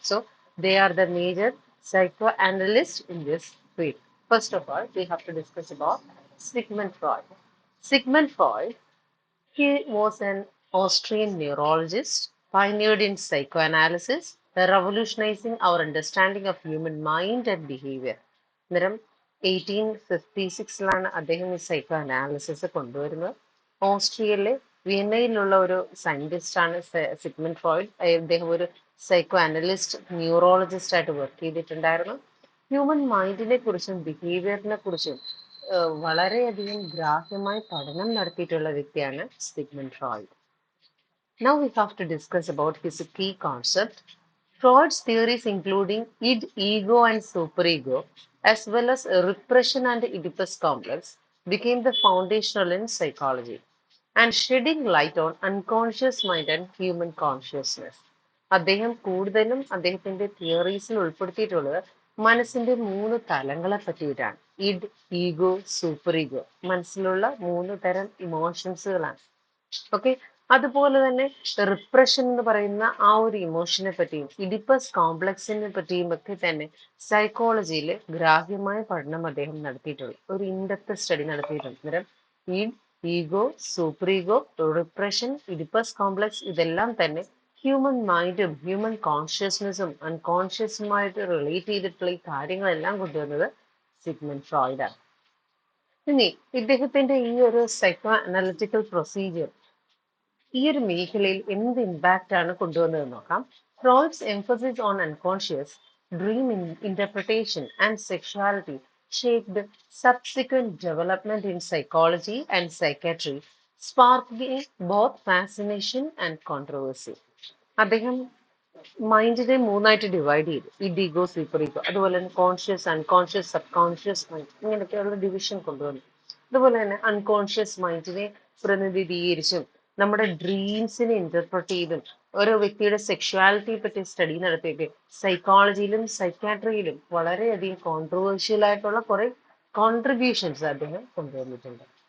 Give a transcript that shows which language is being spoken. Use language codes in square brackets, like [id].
[en] So they are the major psychoanalysts in this field. First of all, we have to discuss about Sigmund Freud. Sigmund Freud, he was an Austrian neurologist, pioneered in psychoanalysis, revolutionizing our understanding of human mind and behavior. [ml] അന്നേരം 1856-ലാണ് അദ്ദേഹം ഈ psycho analysis കൊണ്ടുവരുന്നത്. ഓസ്ട്രിയയിലെ വിയന്നയിലുള്ള ഒരു സയന്റിസ്റ്റാണ് Sigmund Freud. അദ്ദേഹം ഒരു psycho analyst neurologist ആയിട്ട് work ചെയ്തിട്ടുണ്ടായിരുന്നു. Human മൈൻഡിനെ കുറിച്ചും ബിഹേവിയറിനെ കുറിച്ചും വളരെയധികം ഗ്രാഹ്യമായി പഠനം നടത്തിയിട്ടുള്ള വ്യക്തിയാണ് Sigmund Freud. [en] Now we have to discuss about his key concept. Freud's theories including id, ego and superego, as well as repression and Oedipus complex, became the foundational in psychology and shedding light on unconscious mind and human consciousness. [ml] അദ്ദേഹം കൂടുതലും അദ്ദേഹത്തിന്റെ തിയറീസിൽ ഉൾപ്പെടുത്തിയിട്ടുള്ളത് മനസ്സിന്റെ മൂന്ന് തലങ്ങളെ പറ്റിയിട്ടാണ്. Id, ego, super ego. മനസ്സിലുള്ള മൂന്ന് തരം ഇമോഷൻസുകളാണ്. ഓക്കെ, അതുപോലെ തന്നെ റിപ്രഷൻ എന്ന് പറയുന്ന ആ ഒരു ഇമോഷനെ പറ്റിയും ഇഡിപ്പസ് കോംപ്ലക്സിനെ പറ്റിയും ഒക്കെ തന്നെ സൈക്കോളജിയിൽ ഗ്രാഹ്യമായ പഠനം അദ്ദേഹം നടത്തിയിട്ടുള്ളു, ഒരു ഇൻഡെപ്ത് സ്റ്റഡി നടത്തിയിട്ടുണ്ട്. അന്നേരം ഈഡ്, ego, super ego, repression, Oedipus complex ഇതെല്ലാം തന്നെ ഹ്യൂമൻ മൈൻഡും ഹ്യൂമൻ കോൺഷ്യസ്നെസ്സും അൺകോൺഷ്യസുമായിട്ട് റിലേറ്റ് ചെയ്തിട്ടുള്ള ഈ കാര്യങ്ങളെല്ലാം കൊണ്ടുവന്നത് സിഗ്മണ്ട് ഫ്രോയിഡ് ആണ്. ഇനി ഇദ്ദേഹത്തിന്റെ ഈ ഒരു സൈക്കോ അനാലിറ്റിക്കൽ പ്രൊസീജിയർ ഈ ഒരു മേഖലയിൽ എന്ത് ഇമ്പാക്റ്റ് ആണ് കൊണ്ടുവന്നതെന്ന് നോക്കാം. [en] Freud's emphasis on unconscious, dream interpretation and sexuality shaped subsequent development in psychology and psychiatry, sparking both fascination and controversy. [ml] അദ്ദേഹം മൈൻഡിനെ മൂന്നായിട്ട് ഡിവൈഡ് ചെയ്തു. Id, ego, super ego. അതുപോലെ തന്നെ conscious, unconscious, sub conscious mind, ഇങ്ങനെയൊക്കെയുള്ള division കൊണ്ടുവന്നു. അതുപോലെ തന്നെ unconscious മൈൻഡിനെ പ്രതിനിധീകരിച്ചും നമ്മുടെ ഡ്രീംസിനെ ഇന്റർപ്രറ്റ് ചെയ്തും ഓരോ വ്യക്തിയുടെ സെക്ഷുവാലിറ്റിയെ പറ്റി സ്റ്റഡി നടത്തിയൊക്കെ സൈക്കോളജിയിലും സൈക്കാട്രിയിലും വളരെയധികം കോൺട്രവേഴ്ഷ്യൽ ആയിട്ടുള്ള കുറെ കോൺട്രിബ്യൂഷൻസ് അദ്ദേഹം കൊണ്ടുവന്നിട്ടുണ്ട്.